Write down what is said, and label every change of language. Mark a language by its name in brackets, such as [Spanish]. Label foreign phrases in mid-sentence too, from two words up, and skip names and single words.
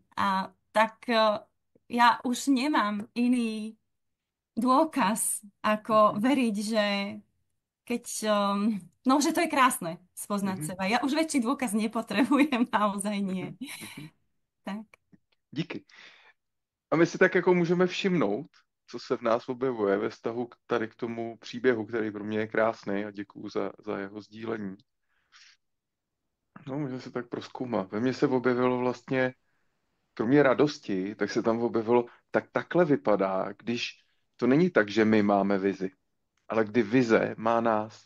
[Slovak] A tak ja už nemám iný dôkaz, ako veriť, že keď, no, že to je krásne spoznať seba. Ja už väčší dôkaz nepotrebujem, naozaj nie. Tak. [Czech] Díky. A my si tak jako můžeme všimnout, co se v nás objevuje ve vztahu tady k tomu příběhu, který pro mě je krásný a děkuju za jeho sdílení. No, můžeme se tak prozkoumat. Ve mně se objevilo vlastně, kromě radosti, tak se tam objevilo, tak takhle vypadá, když to není tak, že my máme vizi, ale kdy vize má nás.